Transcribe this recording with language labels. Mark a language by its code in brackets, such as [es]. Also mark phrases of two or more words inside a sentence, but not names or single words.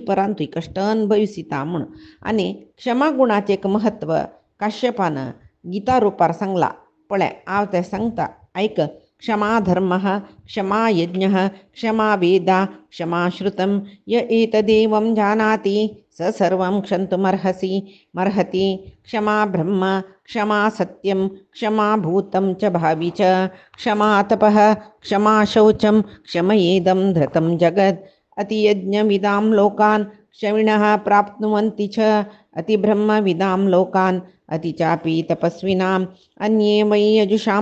[kok] परांतूय कश्ट अनुभविसिता म्हूण आनी क्षमा गुणाचें एक महत्व काश्यपान गीता रुपार सांगला पळय हांव तें सांगता ऐक [sa] क्षमा धर्मः क्षमा यज्ञः क्षमा वेदा क्षमा श्रुतं य एतदेवं जानाति स सर्वं क्षन्तुमर्हति क्षमा ब्रह्म क्षमा सत्यं क्षमा भूतं च भावि च क्षमा तपः क्षमा शौचं क्षमयेदं धृतं जगत् अतियज्ञविदां लोकान् क्षमिणः प्राप्नुवन्ति च अतिब्रह्मविदां लोकान् अति चापि तपस्विनाम् अन्ये वै यजुषां